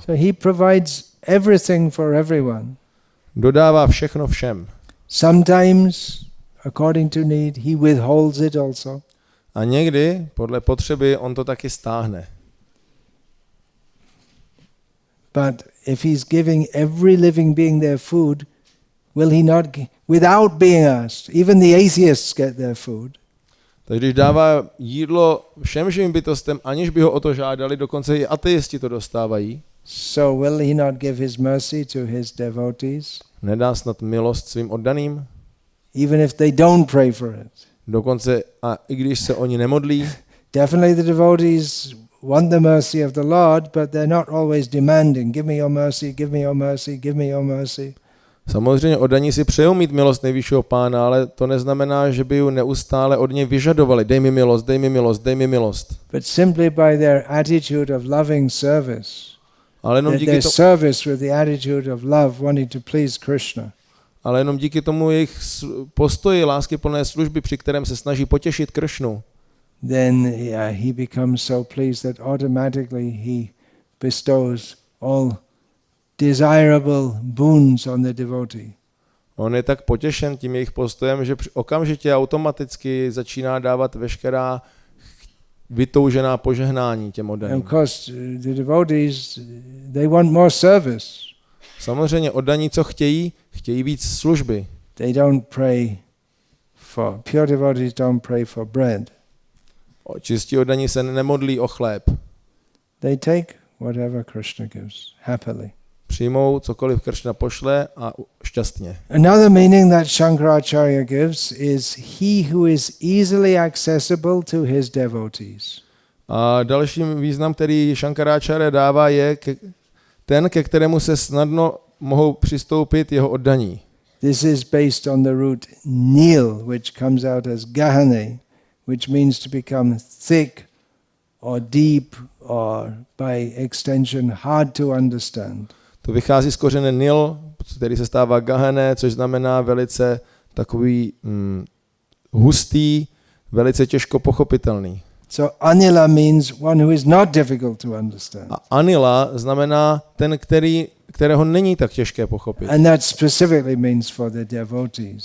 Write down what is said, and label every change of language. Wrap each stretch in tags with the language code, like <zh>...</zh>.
<en>So he provides everything for everyone.</en> <cs>Dodává všechno všem.</cs> <en>Sometimes, according to need, he withholds it also.</en> <cs>A někdy, podle potřeby, on to taky stáhne.</cs> <en>But if he's giving every living being their food, will he not, without being asked, even the atheists get their food.</en> <cs>Takže když dává jídlo všem živým bytostem, aniž by ho o to žádali, dokonce i ateisti to dostávají.</cs> <en>So will he not give his mercy to his devotees?</en> <cs>Nedá snad milost svým oddaným?</cs> <en>Even if they don't pray for it.</en> <cs>Dokonce a i když se oni nemodlí.</cs> <en>Definitely the devotees want the mercy of the Lord, but they're not always demanding, give me your mercy, give me your mercy, give me your mercy.</en> <cs>Samozřejmě oddaní si přejou mít milost nejvyššího Pána, ale to neznamená, že by ji neustále od něj vyžadovali. Dej mi milost, dej mi milost, dej mi milost.</cs> <en>But simply by their attitude of loving service, their service with the attitude of love, wanting to please Krishna.</en> <cs>Ale jenom díky tomu jejich postoji láskyplné služby, při kterém se snaží potěšit Kršnu,</cs> <en>then he becomes so pleased that automatically he bestows all desirable boons on the devotee.</en> <cs>On je tak potěšen tím jejich postojem, že okamžitě automaticky začíná dávat veškerá vytoužená požehnání těm oddaným.</cs> <en>Of course, the devotees, they want more service.</en> <cs>Samozřejmě oddaní, co chtějí víc služby.</cs> <en>They don't pray for, pure devotees don't pray for bread.</en> <cs>Čistí oddaní se nemodlí o chléb.</cs> <en>They take whatever Krishna gives, happily.</en> <cs>přijmou cokoliv Kršna pošle a šťastně.</cs> <en>Another meaning that Shankaracharya gives is he who is easily accessible to his devotees.</en> <cs>A další význam, který Shankaracharya dává, je ten, ke kterému se snadno mohou přistoupit jeho oddaní.</cs> <en>This is based on the root nil, which comes out as gahane, which means to become thick or deep or by extension hard to understand.</en> <cs>To vychází z kořene nil, který se stává gahane, což znamená velice takový hustý, velice těžko pochopitelný.</cs> <en>So Anilah means one who is not difficult to understand.</en> <cs>A Anilah znamená ten, kterého není tak těžké pochopit.</cs> <en>And that specifically means for the devotees.</en>